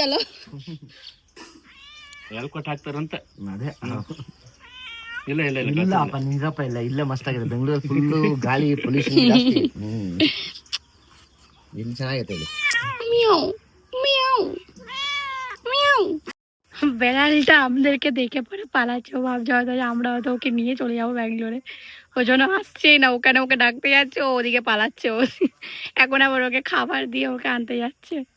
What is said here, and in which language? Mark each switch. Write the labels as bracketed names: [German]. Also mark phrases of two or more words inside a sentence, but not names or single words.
[Bangla] চলো [Kannada] ಯಾರು ಕೊಟ್ಟು ಹಾಕ್ತಾರಂತ. ಅದೇ ಇಲ್ಲ ಇಲ್ಲ ಇಲ್ಲ ಇಲ್ಲಪ್ಪ, ನಿಜಪ್ಪ, ಇಲ್ಲ ಇಲ್ಲೇ ಮಸ್ತ್ ಆಗಿದೆ. ಬೆಂಗಳೂರು ಫುಲ್ಲು ಗಾಳಿ ಪೊಲ್ಯೂಷನ್ ಜಾಸ್ತಿ. ಇಲ್ಲಿ ಚೆನ್ನಾಗೈತೆ ಇಲ್ಲಿ। মিয়াও মিয়াও মিয়াও। [Bangla] বেড়ালটা আমাদেরকে দেখে পরে পালাচ্ছে, ও ভাবছে হয়তো আমরা হয়তো ওকে নিয়ে চলে যাবো ব্যাঙ্গালোরে। ওই জন্য আসছেই না, ওখানে ওকে ডাকতে যাচ্ছে, ও ওদিকে পালাচ্ছে। ও এখন আবার ওকে খাবার দিয়ে ওকে আনতে যাচ্ছে।